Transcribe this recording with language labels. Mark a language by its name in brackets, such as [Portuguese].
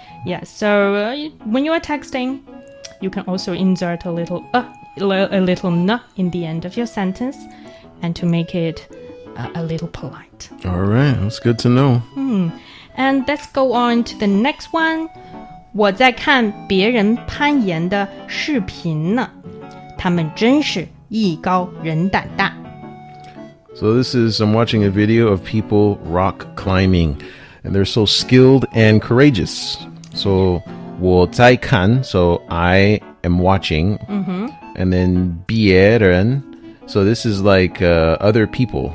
[English] Yeah, so when you are texting, you can also insert a little 呢 in the end of your sentence, and to make it a little polite. All right, that's good to know. And let's go on to the next one. [Chinese] 我在看别人攀岩的视频呢，他们真是艺高人胆大。 [English] So this is, I'm watching a video of people rock climbing, and they're so skilled and courageous. So [Chinese] 我在看, [English] so I am watching, and then [Chinese] 别人, [English] so this is like other people,